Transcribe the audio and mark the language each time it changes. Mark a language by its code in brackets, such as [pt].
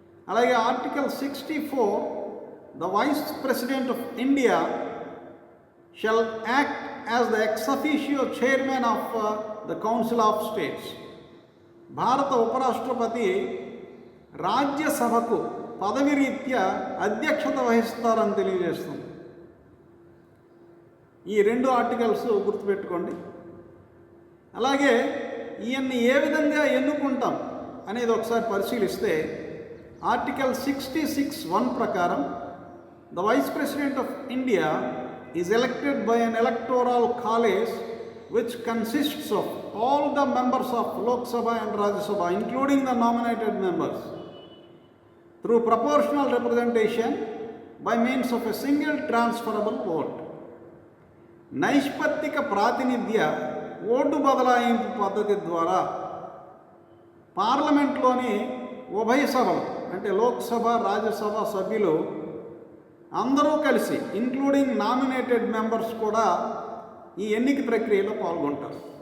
[en] అలాగే article 64, the vice president of India shall act as the ex officio chairman of the council of states, [te] భారత ఉపరాష్ట్రపతి రాజ్యసభకు పదవి రీత్యా అధ్యక్షత వహిస్తారని తెలియజేస్తుంది. ఈ 2 ఆర్టికల్స్ గుర్తుపెట్టుకోండి. అలాగే ఈయన్ని ఏ విధంగా ఎన్నుకుంటాం అనేది ఒకసారి పరిశీలిస్తే ఆర్టికల్ 66(1) ప్రకారం [en] The vice president of India is elected by an electoral college which consists of all the members of Lok Sabha and Rajya Sabha, including the nominated members, through proportional representation by means of a single transferable vote. [te] నైష్పత్తిక ప్రాతినిధ్య vote బదలాయింపు పద్ధతి ద్వారా పార్లమెంట్లోని ఉభయ సభలు అంటే లోక్సభ, రాజ్యసభ సభ్యులు అందరూ కలిసి, [en] including nominated members [te] కూడా ఈ ఎన్నిక ప్రక్రియలో పాల్గొంటారు.